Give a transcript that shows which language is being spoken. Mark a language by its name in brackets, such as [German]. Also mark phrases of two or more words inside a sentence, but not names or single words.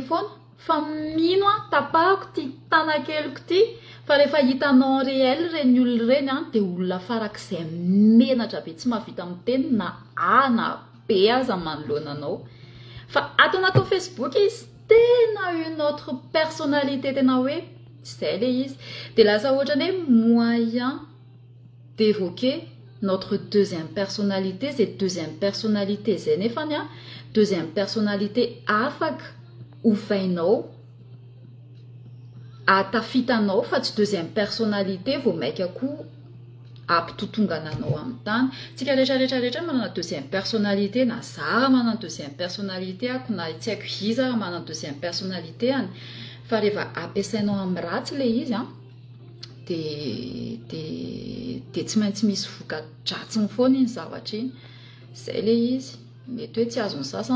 [Malagasy] foana fa mino tapahako ty tanakeliko ty fa rehefa hitanao [French] en réel [Malagasy] reny olona reny dia olona farak'izay menatra be tsy mavita miteny na na be aza manoloana anao fa ato anaty Facebook izy tena [French] une autre personnalité [Malagasy] tena hoe zay le izy dia lasa ohatrany hoe [French] moyen d'évoquer notre deuxième personnalité [Malagasy] zay [French] deuxième personnalité [Malagasy] zay nefany [French] deuxième personnalité [Malagasy] afaka ovainao atafitanao fa tsy [French] deuxième personnalité [Malagasy] vao maika koa ampitotongananao amin'ny tany tsika rehetrarehetra manana [French] deuxième personnalité [Malagasy] na zara manana [French] deuxième personnalité [Malagasy] ako na tsy haiko iza manana [French] deuxième personnalité [Malagasy] any fa rehefa ampiasainao amin'ny ratsy le izy dia tsy maintsy misy voka-dratsiny foana iny zavatra iny zay le izy mety hoe tsy azony sasany